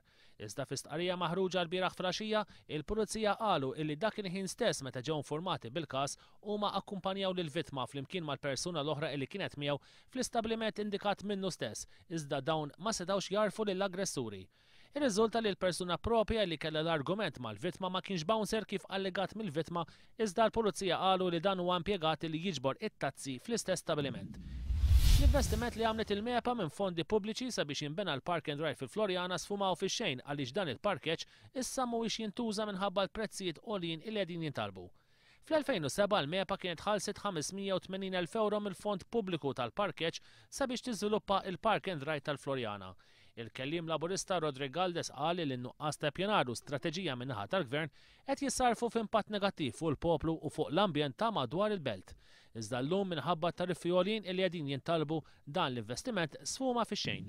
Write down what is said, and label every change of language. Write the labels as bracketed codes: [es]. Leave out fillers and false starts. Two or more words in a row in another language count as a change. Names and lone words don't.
[mt] Iżda fi stqarrija maħruġa l-bieraħ flaxija, il-Pulizija qalu illi dak il-ħin stess meta ġew informati bil-każ huma akkumpanjaw lill-vittma flimkien mal-persuna l-oħra li kienet miegħu fl-istabbiliment indikat minnu stess, iżda dawn ma setgħux jarfu lill-aggressuri. Ir-riżulta li l-persuna propja li kellha l-argument mal-vittma ma kienx bouncer kif allegat mill-vittma, iżda l-Pulizija qalu li dan huwa impjegat li jiġbor it-tazzi fl-istess stabiliment. L-investiment li għamlet il-MEPA minn fondi pubbliċi sabiex jinbena l-Park and Ride fil-Florjana sfumaw fix-xejn għaliex dan il-parkeġġ issa mhuwiex jintuża minħabba l-prezzijiet għolien li qegħdin jintalbu. Fl-2007 l-MEPA kienet ħalset 580,000 euro mill-fond pubbliku tal-parkeġġ sabiex tiżviluppa il-Park and Ride tal-Florjana. Il-kellim laburista Rodrigo Galdes qal li n-nuqqas ta' pjanar u strateġija min-naħa tal-Gvern qed jissarfu f'impatt negattiv fuq il-poplu u fuq l-ambjent ta' madwar il-belt. Iżda llum minħabba tariffi għolien li qegħdin jintalbu dan l-investiment sfuma fix-xejn.